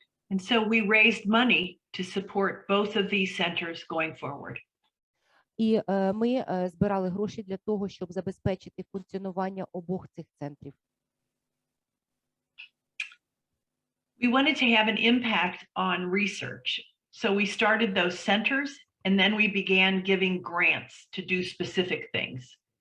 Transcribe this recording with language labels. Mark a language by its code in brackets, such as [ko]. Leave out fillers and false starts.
[en] And so we raised money to support both of these centers going forward. [uk] І ми збирали гроші для того, щоб забезпечити функціонування обох цих центрів. [en] We wanted to have an impact on research. So we started those centers and then we began giving grants to do specific things.